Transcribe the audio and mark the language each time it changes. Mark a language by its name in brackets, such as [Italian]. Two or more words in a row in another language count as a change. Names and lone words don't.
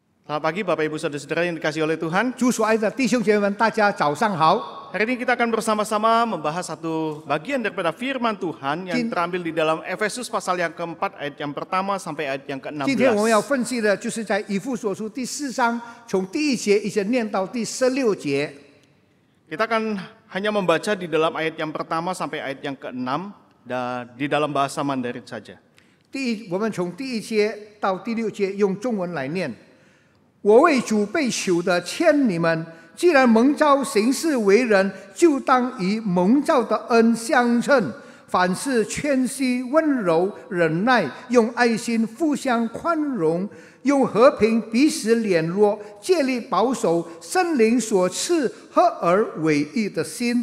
[Indonesian] Selamat pagi Bapak Ibu Saudara-saudara yang dikasihi oleh Tuhan. [Chinese] 主所爱的弟兄姐妹们，大家早上好。 [Indonesian] Hari ini kita akan bersama-sama membahas satu bagian daripada firman Tuhan yang terambil di dalam Efesus pasal yang keempat ayat yang pertama sampai ayat yang [Chinese] 今天我们要 [Indonesian] ke-16. [Chinese] 分析的就是在以弗所书第4章，从第1节一直念到第16节。 [Indonesian] Kita akan hanya membaca di dalam ayat yang pertama sampai ayat yang ke-6 dan di dalam bahasa Mandarin saja. [Chinese] 我们从第1节到第6节用中文来念。我为主被囚的劝你们，既然蒙召行事为人，就当以蒙召的恩相称。凡事谦虚、温柔、忍耐，用爱心互相宽容，用和平彼此联络，竭力保守圣灵所赐合而为一的心。